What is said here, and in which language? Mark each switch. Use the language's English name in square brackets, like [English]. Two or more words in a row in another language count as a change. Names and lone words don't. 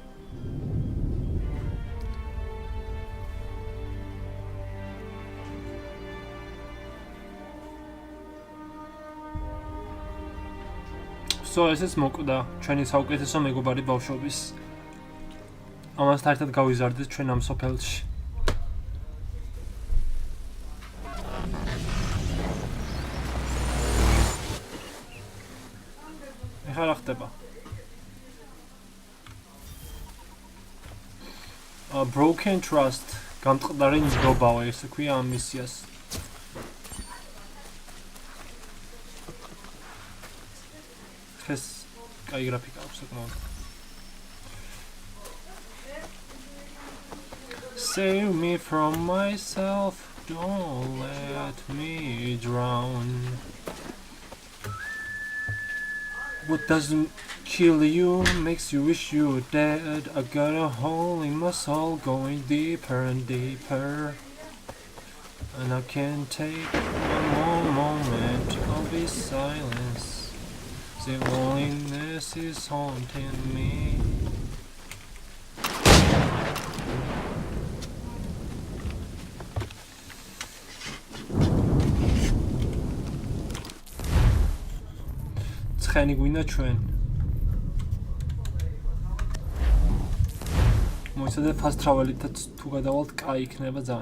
[Georgian] So ეს მოკვდა ჩვენი საუკეთესო მეგობარი ბავშვობის. ამასთან ერთად გავიზარდეთ ჩვენ ამ სოფელში. ეხლა რა ხდება? [English] Broken trust, [Georgian] გამწყდარი ნდობაო, ესე ქვია ამ მისიას. ეს კაი გრაფიკა აქვს საკმაოდ. [English] Save me from myself, don't let me drown. What doesn't kill you makes you wish you were dead. I got a hole in my soul going deeper and deeper, and I can't take one more moment of this silence. The loneliness is haunting me. [Georgian] ცხენი გვინდა ჩვენ. მოიცადე [English] fast travel- [Georgian] ით თუ გადავალთ, კაი იქნება ძალიან.